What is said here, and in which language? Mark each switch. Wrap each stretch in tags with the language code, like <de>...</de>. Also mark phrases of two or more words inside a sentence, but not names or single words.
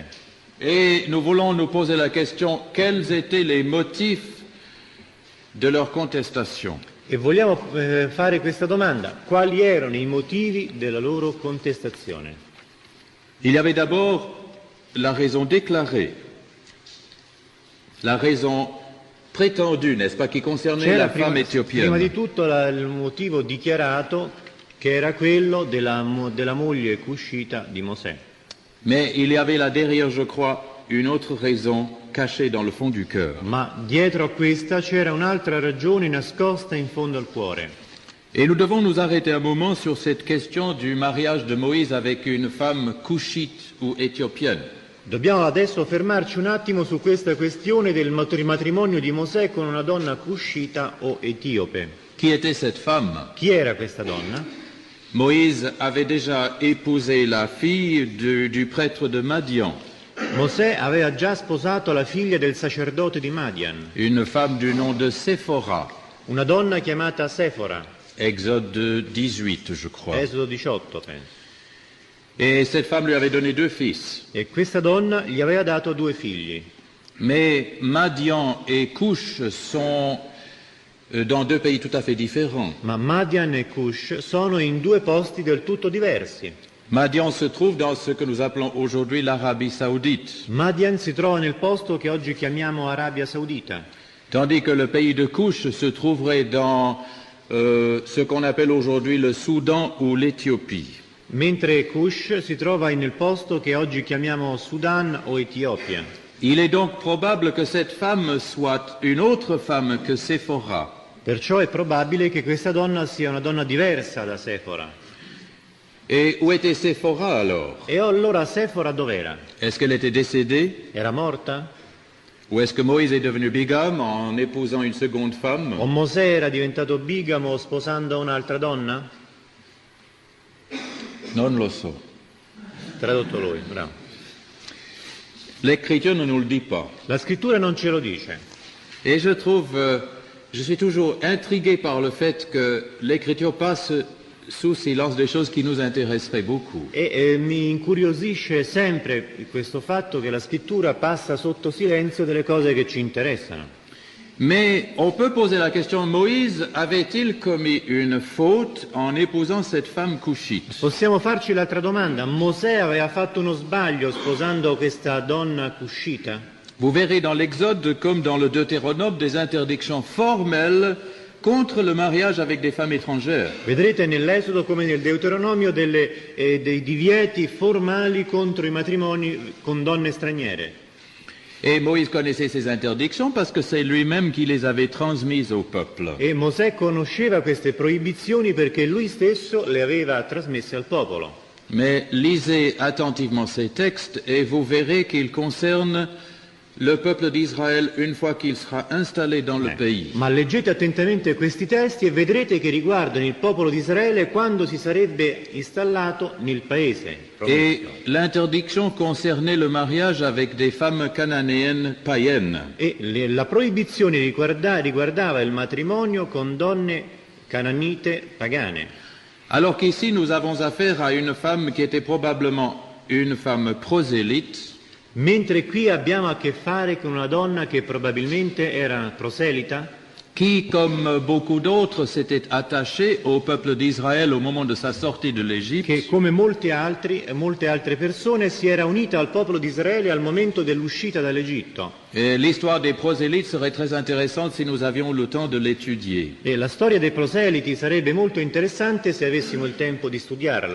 <fr>Et nous voulons nous poser la question, quels étaient les motifs de leur contestation?</fr> <it>E vogliamo fare questa domanda: quali erano i motivi della loro contestazione?</it> <fr>Il y avait d'abord la raison déclarée, la raison prétendue, n'est-ce pas, qui concernait la femme éthiopienne.</fr> <it>Prima di tutto il motivo dichiarato, che era quello della moglie cuscita di Mosè.</it> <fr>Mais il y avait là derrière, je crois, une autre raison cachée dans le fond du cœur.</fr> <it>Ma dietro a questa c'era un'altra ragione nascosta in fondo al cuore.</it> <fr>Et nous devons nous arrêter un moment sur cette question du mariage de Moïse avec une femme couchite ou éthiopienne.</fr> <it>Dobbiamo adesso fermarci un attimo su questa questione del matrimonio di Mosè con una donna cuscita o etiope.</it> <fr>Qui était cette femme?</fr> <it>Chi era questa donna?</it> <fr>Moïse avait déjà épousé la fille du prêtre de Madian,</fr> <it>Mosè aveva già sposato la figlia del sacerdote di Madian,</it> <fr>une femme du nom de Séphora,</fr> <it>una donna chiamata Sefora,</it> <fr>Exode 18, je crois.</fr> <it>Esodo 18 penso.</it> <fr>Et cette femme lui avait donné 2 fils.</fr> <it>E questa donna gli aveva dato 2 figli.</it> <fr>Mais Madian et Cush sont dans 2 pays tout à fait différents.</fr> <it>Ma Madian e Cush sono in 2 posti del tutto diversi.</it> <fr>Madian se trouve dans ce que nous appelons aujourd'hui l'Arabie saoudite,</fr> <it>Madian si trova nel posto che oggi chiamiamo Arabia Saudita,</it> <fr>tandis que le pays de Cush se trouverait dans ce qu'on appelle aujourd'hui le Soudan ou l'Éthiopie.</fr> <it>mentre Cush si trova nel posto che oggi chiamiamo Sudan o Etiopia.</it> <fr>Il est donc probable que cette femme soit une autre femme que Séphora.</fr> <it>Perciò è probabile che questa donna sia una donna diversa da Sefora.</it> <fr>Et où était Séphora alors?</fr> <it>E allora Sefora dov'era?</it> <fr>Est-ce qu'elle était décédée?</fr> <it>Era morta?</it> <fr>Ou est-ce que Moïse est devenu bigame en épousant une seconde femme?</fr> <it>O Mosè era diventato bigamo sposando un'altra donna? Non lo so. Tradotto lui, bravo.</it> <fr>L'Écriture ne nous le dit pas.</fr> <it>La scrittura non ce lo dice.</it> <fr>Et je suis toujours intrigué par le fait que l'Écriture passe sous silence des choses qui nous intéresseraient beaucoup.</fr> <it>E mi incuriosisce sempre questo fatto che la scrittura passa sotto silenzio delle cose che ci interessano.</it> <fr>Mais on peut poser la question, Moïse avait-il commis une faute en épousant cette femme couchite?</fr> <it>Possiamo farci l'altra domanda: Mosè aveva fatto uno sbaglio sposando questa donna cuscita?</it> <fr>Vous verrez dans l'Exode comme dans le Deutéronome des interdictions formelles contre le mariage avec des femmes étrangères.</fr> <it>Vedrete nell'Esodo come nel Deuteronomio dei divieti formali contro i matrimoni con donne straniere.</it> <fr>Et Moïse connaissait ces interdictions parce que c'est lui-même qui les avait transmises au peuple.</fr> <it>E Mosè conosceva queste proibizioni perché lui stesso le aveva trasmesse al popolo.</it> <fr>Mais lisez attentivement ces textes et vous verrez qu'ils concernent le peuple d'Israël une fois qu'il sera installé dans le pays.</fr> <it>Ma leggete attentamente questi testi e vedrete che riguardano il popolo di Israele quando si sarebbe installato nel paese.</it> <fr>Et l'interdiction concernait le mariage avec des femmes cananéennes païennes.</fr> <it>E la proibizione riguardava il matrimonio con donne cananite pagane.</it> <fr>Alors qu'ici nous avons affaire à une femme qui était probablement une femme prosélyte,</fr> <it>Mentre qui abbiamo a che fare con una donna che probabilmente era proselita,</it> <fr>qui, comme beaucoup d'autres, s'était attachée au peuple d'Israël au moment de sa sortie de l'Égypte,</fr> <it>che come molte altre persone si era unita al popolo di Israele al momento dell'uscita dall'Egitto.</it> <fr>Et l'histoire des prosélytes serait très intéressante si nous avions le temps de l'étudier.</fr> <it>E la storia dei proseliti sarebbe molto interessante se avessimo il tempo di studiarla.</it>